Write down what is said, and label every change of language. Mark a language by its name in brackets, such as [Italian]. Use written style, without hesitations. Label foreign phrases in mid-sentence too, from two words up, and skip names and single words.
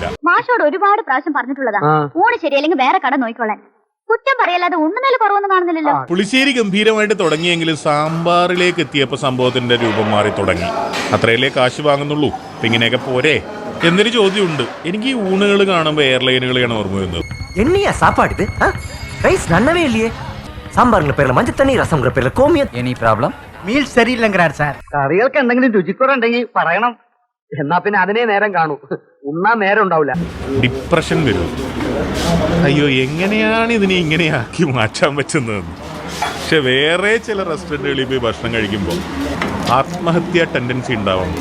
[Malayalam] മാഷോട് ഒരുപാട് പ്രാവശ്യം പറഞ്ഞിട്ടുള്ളതാ ഊണ് ശരിയല്ലെങ്കിൽ വേറെ കട നോക്കിക്കോളാൻ. കുറ്റം പറയല്ലാതെ ഉണ്ണുമേൽ കുറവൊന്നും കാണുന്നില്ലല്ലോ. പുളിശ്ശേരി ഗംഭീരമായിട്ട് തുടങ്ങിയെങ്കിലും സാമ്പാറിലേക്ക് എത്തിയപ്പോൾ സംഭവത്തിന്റെ രൂപം മാറി തുടങ്ങി. അത്രയല്ലേ കാശ് വാങ്ങുന്നുള്ളൂ, ഇങ്ങനെയൊക്കെ പോരെ എന്നൊരു ചോദ്യമുണ്ട്. എനിക്ക് ഈ ഊണുകൾ കാണുമ്പോൾ എയർലൈനുകളെയാണ് ഓർമ്മ വരുന്നത്. [Tamil] என்னையா சாப்பாடு இது? ரைஸ் நன்னவே இல்லையே. சாம்பார்ங்கிற பேர்ல மஞ்சள் தண்ணி, ரசம்ங்கிற பேர்ல கோமியம். [English] any problem? [Malayalam] മീൽ ശരിയില്ലെങ്കിലാണ് സാർ. കറികൾക്ക് എന്തെങ്കിലും രുചിക്കുറവുണ്ടെങ്കിൽ പറയണം. എന്നാ പിന്നെ അതിനെ നേരം കാണൂ, ഉണ്ണാൻ നേരം ഉണ്ടാവില്ല. ഡിപ്രഷൻ വരും. അയ്യോ, എങ്ങനെയാണ് ഇതിനെ ഇങ്ങനെയാക്കി മാറ്റാൻ പറ്റുന്നതെന്ന്. പക്ഷെ വേറെ ചില റെസ്റ്റോറൻറ്റുകളിൽ പോയി ഭക്ഷണം കഴിക്കുമ്പോൾ ആത്മഹത്യാ ടെൻഡൻസി ഉണ്ടാവുന്നു.